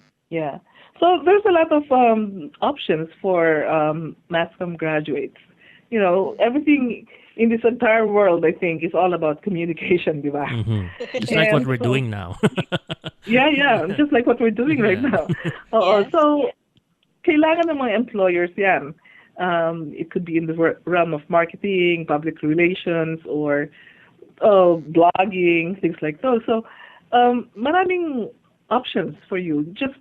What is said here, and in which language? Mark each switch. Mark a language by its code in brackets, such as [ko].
[en] Yeah. So there's a lot of options for mass comm graduates. Everything in this entire world, I think, is all about communication, [tl] di ba? [en] Just like what we're doing now. Yeah, just like what we're doing right now. Yes. [tl] So, kailangan ng mga employers yan. [en] It could be in the realm of marketing, public relations, or blogging, things like those. So, [tl] maraming [en] options for you.